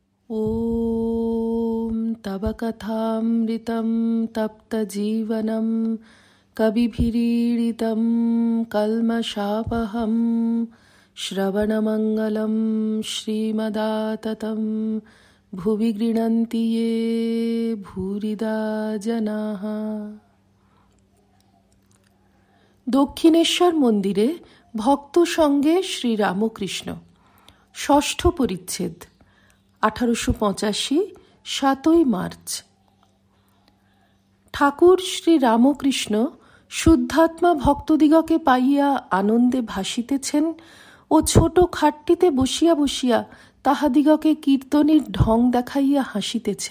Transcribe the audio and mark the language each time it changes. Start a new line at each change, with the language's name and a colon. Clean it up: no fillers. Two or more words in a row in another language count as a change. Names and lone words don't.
Sanskrit: ॐ तव कथामृतं तप्तजीवनं कविभिरीडितं कल्मषापहं श्रवणमङ्गलं श्रीमदाततं भुवि गृह्णन्ति ये भूरिदा जनाः।
Bangla: দক্ষিণেশ্বর মন্দিরে ভক্ত সঙ্গে শ্রীরামকৃষ্ণ। ষষ্ঠ পরিচ্ছেদ, 1885, 7 মার্চ। ঠাকুর শ্রী রামকৃষ্ণ শুদ্ধাত্মা ভক্তদিগকে পাইয়া আনন্দে ভাসিতেছেন ও ছোট খাটটিতে বসিয়া বসিয়া তাহাদিগকে কীর্তনীর ঢং দেখাইয়া হাসিতেছেন।